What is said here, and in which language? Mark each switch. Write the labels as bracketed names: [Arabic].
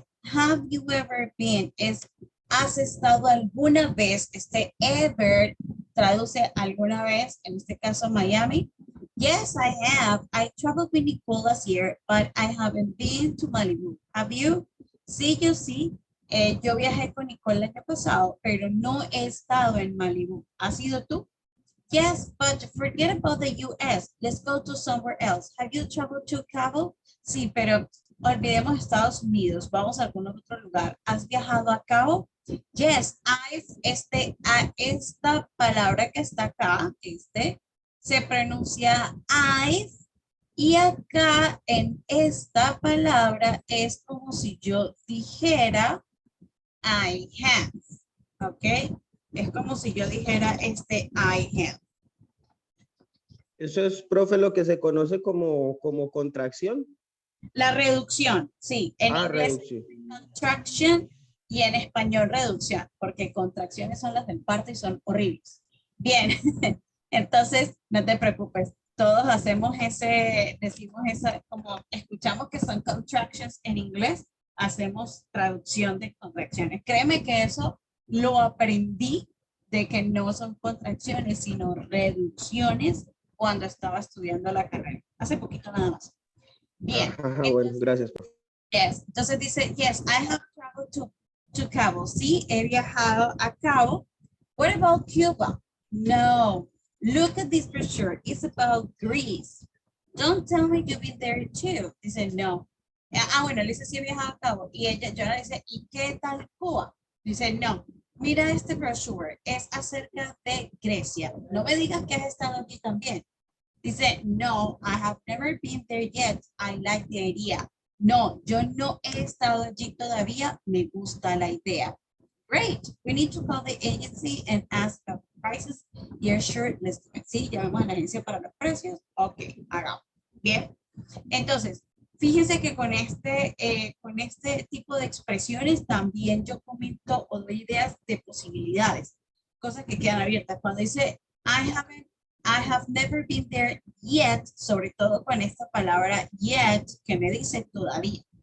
[English] Have you ever been [Spanish] ¿has estado alguna vez? Ever traduce alguna vez, en este caso Miami. [English] Yes, I have. I traveled with Nicole last year, but I haven't been to Malibu. Have you? [Spanish] Sí, yo sí. Yo viajé con Nicole el año pasado, pero no he estado en Malibu. ¿Has ido tú? [English] Yes, but forget about the US. Let's go to somewhere else. Have you traveled to Cabo? [Spanish] Sí, pero olvidemos Estados Unidos, vamos a algún otro lugar. ¿Has viajado a Cabo? Yes, esta palabra que está acá, se pronuncia I've, y acá en esta palabra es como si yo dijera [English] I have, [Spanish] ¿ok? Es como si yo dijera [English] I have. [Spanish] Eso es, profe, lo que se conoce como contracción. La reducción, sí. En inglés Reducción. contraction y en español reducción, porque contracciones son las del parto y son horribles. Bien, entonces no te preocupes. Todos hacemos decimos como escuchamos que son contractions en inglés, hacemos traducción de contracciones. Créeme que eso lo aprendí de que no son contracciones, sino reducciones cuando estaba estudiando la carrera. Hace poquito nada más. Bien. Bueno, gracias, profe. [English] Yes. [Spanish] Entonces dice, [English] yes, I have traveled to Cabo. [Spanish] Sí, he viajado a Cabo. [English] What about Cuba? [Spanish] No. [English] Look at this brochure. It's about Greece. Don't tell me you've been there too. [Spanish] Dice, no. Bueno, le dice, sí he viajado a Cabo. Y yo le dice, ¿y qué tal Cuba? Dice, no. Mira este brochure. Es acerca de Grecia. No me digas que has estado aquí también. Dice, no, [English] I have never been there yet. I like the idea. [Spanish] No, yo no he estado allí todavía. Me gusta la idea. [English] Great. We need to call the agency and ask the prices. Yeah, sure. Let's do it. [Spanish] Sí, llamamos a la agencia para los precios. Ok, hagamos. Bien. Entonces, fíjense que con este tipo de expresiones también yo comento o doy ideas de posibilidades. Cosas que quedan abiertas. Cuando dice, [English] I have never been there yet, [Spanish] sobre todo con esta palabra yet, que me dice todavía.